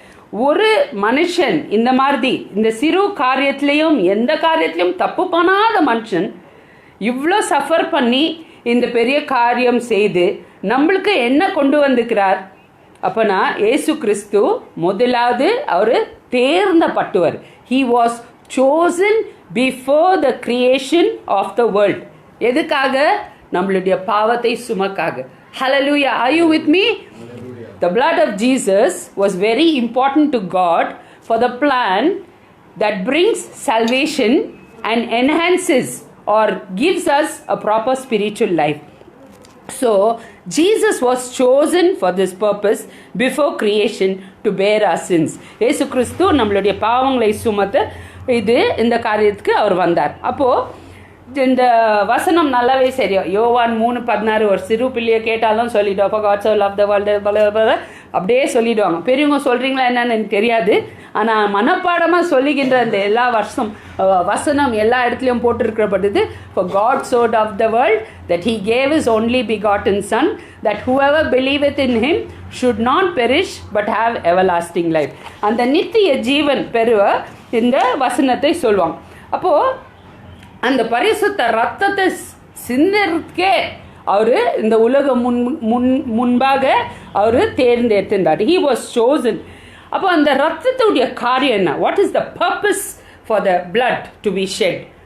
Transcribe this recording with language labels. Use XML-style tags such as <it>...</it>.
<ta>ஒரு மனுஷன் இந்த மாதிரி இந்த சிறு காரியத்திலையும் எந்த காரியத்திலையும் தப்பு பண்ணாத மனுஷன் இவ்வளோ சஃபர் பண்ணி இந்த பெரிய காரியம் செய்து நம்மளுக்கு என்ன கொண்டு வந்துக்கிறார் அப்போனா, ஏசு கிறிஸ்து முதலாவது அவர் தேர்ந்தப்பட்டவர்.</ta> <en>He was chosen before the creation of the world.</en> <ta>எதுக்காக? நம்மளுடைய பாவத்தை சுமக்காக.</ta> <en>Hallelujah. Are you with me? The blood of Jesus was very important to God for the plan that brings salvation and enhances or gives us a proper spiritual life. So, Jesus was chosen for this purpose before creation to bear our sins.</en> <ta>ஏசு கிறிஸ்து நம்மளுடைய பாவங்களை சுமத்த இந்த காரியத்துக்கு அவர் வந்தார். அப்போது இந்த வசனம் நல்லாவே சரியும். யோவான் 3:16 ஒரு சிறு பிள்ளையை கேட்டாலும் சொல்லிவிடுவோம். அப்போ</ta> <en>God so love the world</en> <ta>அப்படியே சொல்லிவிடுவாங்க. பெரியவங்க சொல்கிறீங்களா என்னன்னு எனக்கு தெரியாது, ஆனால் மனப்பாடமாக சொல்லிக்கின்ற அந்த எல்லா வசனம் எல்லா இடத்துலையும் போட்டிருக்கிறப்பட்டது.</ta> <en>For God so loved the world that he gave his only begotten son, that whoever believeth in him should not perish but have everlasting life.</en> <ta>அந்த நித்திய ஜீவன் பெறுவ இந்த வசனத்தை சொல்லுவாங்க. அப்போது அந்த பரிசுத்த ரத்தத்தை சிந்தறதுக்கே அவர் இந்த உலகம் முன்பாக அவர் தேர்ந்தெடுத்திருந்தார்.</ta> <en>He was chosen.</en> <ta>அப்போ அந்த ரத்தத்துடைய காரியம் என்ன?</ta> <en>What is the purpose for the blood to be shed?</en>